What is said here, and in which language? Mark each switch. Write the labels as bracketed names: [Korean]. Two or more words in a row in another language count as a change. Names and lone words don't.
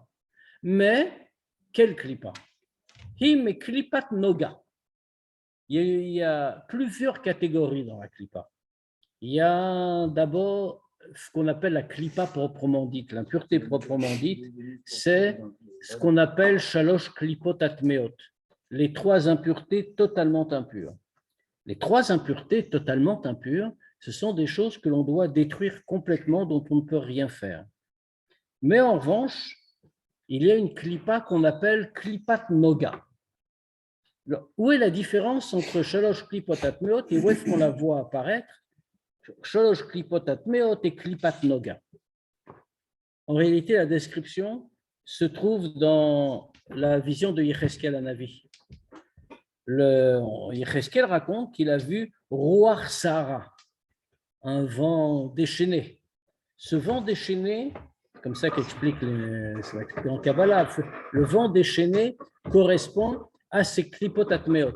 [French] Mais, quelle klipa? Him et [Hebrew] קליפת נוגה. [French] Il y a plusieurs catégories dans la klipa. Il y a d'abord ce qu'on appelle la klipa proprement dite, l'impureté proprement dite, c'est ce qu'on appelle [Hebrew] שלוש קליפות הטמאות, [French] les trois impuretés totalement impures. Les trois impuretés totalement impures, ce sont des choses que l'on doit détruire complètement, dont on ne peut rien faire. Mais en revanche, il y a une klipa qu'on appelle [Hebrew] קליפת נוגה. [French] Alors, où est la différence entre [Hebrew] שלוש קליפות הטמאות [French] et où est-ce qu'on la voit apparaître? [Hebrew] שלוש קליפות הטמאות et קליפת נוגה. [French] En réalité, la description se trouve dans la vision de Yecheskel Hanavi. Yecheskel raconte qu'il a vu [Hebrew] רוח סערה, [French] un vent déchaîné. Ce vent déchaîné, comme ça qu'explique en Kabbalah, le vent déchaîné correspond à ces [Hebrew] קליפות הטמאות.